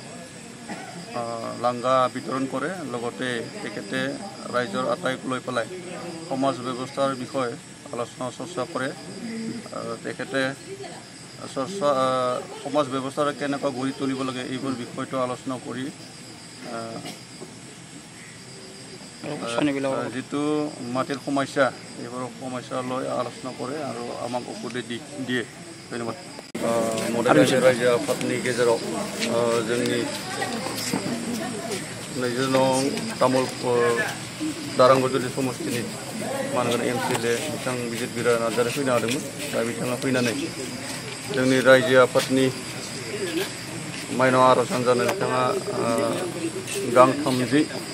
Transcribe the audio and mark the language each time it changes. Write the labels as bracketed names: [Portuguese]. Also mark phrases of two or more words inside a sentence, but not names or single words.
[Assamese] লাংগা বিতৰণ কৰে লগতে তেখেতে ৰাইজৰ আটাইক লৈ পেলাই সমাজ ব্যৱস্থাৰ বিষয়ে আলোচনা চৰ্চা কৰে তেখেতে সমাজ ব্যৱস্থাৰ কেনেকৈ গঢ়ি তুলিব লাগে এইবোৰ বিষয়টো আলোচনা কৰি যিটো মাটিৰ সমস্যা এইবোৰ সমস্যা লৈ আলোচনা কৰে আৰু আমাক উপদেশ দিয়ে ধন্যবাদ মডাগাঁও [Bodo] रायजो आफादनि गेजेराव जोंनि 20 नं तामुलपुर दारांगाजलि समष्टिनि मानगोनां MCLA बिथां बिजिरबिरा नार्जारी फैनो हादोंमोन दा बिथाङा फैनानै जोंनि रायजो आफादनि माइनाव आरज हान्जानो बिथाङा गांथाम जि